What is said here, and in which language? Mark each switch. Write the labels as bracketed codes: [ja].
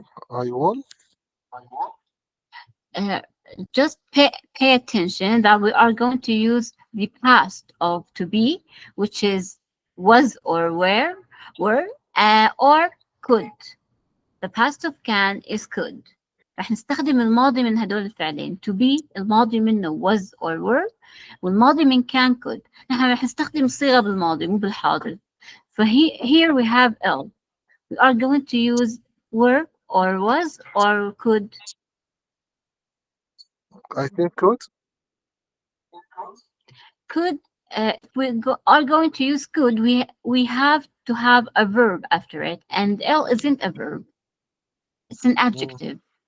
[en] I will. uh, just pay attention that we are going to use the past of to be, which is was or were, or could. The past of can is could. [ar] رح نستخدم الماضي من هدول الفعلين. To be الماضي منه was or were، والماضي من can could. نحن رح نستخدم الصيغة بالماضي مو بالحاضر. [en] Here we have L. We are going to use were or was or could. I think could. Could, if are going to use could, we have to have a verb after it, and L isn't a verb. It's an adjective.